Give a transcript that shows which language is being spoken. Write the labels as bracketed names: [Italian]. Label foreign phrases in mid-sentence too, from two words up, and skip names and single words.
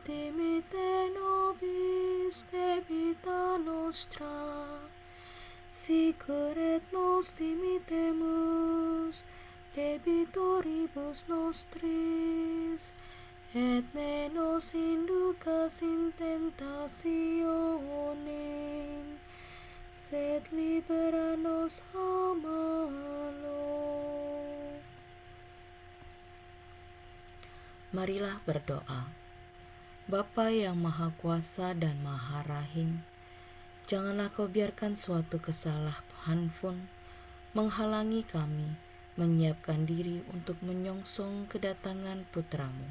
[Latin] dimitte nobis debita nostra, sicur et nos dimittemus debitoribus nostris, et ne nos inducas in tentationem, sed libera nos a malo. [Indonesian] Marilah berdoa. Bapa yang Maha Kuasa dan Maha Rahim, janganlah Kau biarkan suatu kesalahan pun menghalangi kami menyiapkan diri untuk menyongsong kedatangan Putra-Mu.